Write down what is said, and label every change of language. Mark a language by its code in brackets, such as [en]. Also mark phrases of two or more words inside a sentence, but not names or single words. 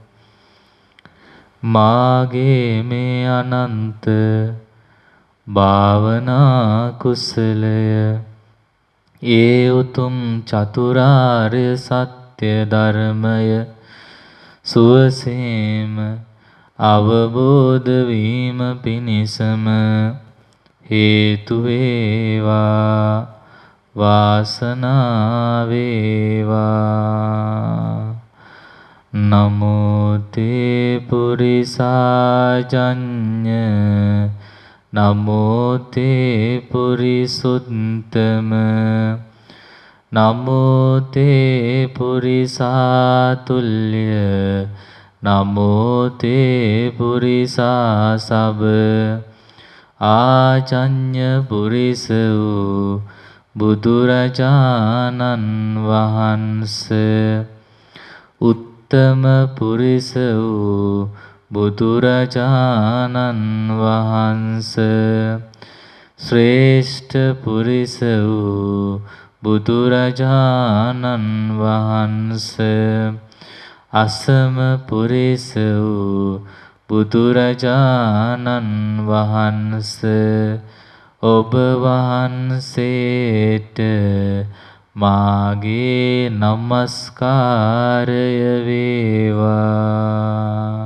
[si] මාගේ මේ අනන්ත භාවනා කුසලය ඒ උතුම් චතුරාර්ය සත්‍ය ධර්මය සුවසේම අවබෝධ වීම පිණිසම හේතු වේවා, වාසනාව වේවා. [pi] නමෝ තේ පුරිසාජඤ්ඤ නමෝ තේ පුරිසුත්තම නමෝ තේ පුරිසාතුල්‍ය නමෝ තේ පුරිසාසබ [si] ආජඤ්ඤ පුරිස වූ බුදුරජාණන් වහන්සේ උත්තම පුරිස වූ බුදුරජාණන් වහන්සේ ශ්‍රේෂ්ඨ පුරිස වූ බුදුරජාණන් වහන්සේ අසම පුරිස වූ බුදුරජාණන් වහන්සේ ඔබ වහන්සේට මාගේ නමස්කාරය වේවා.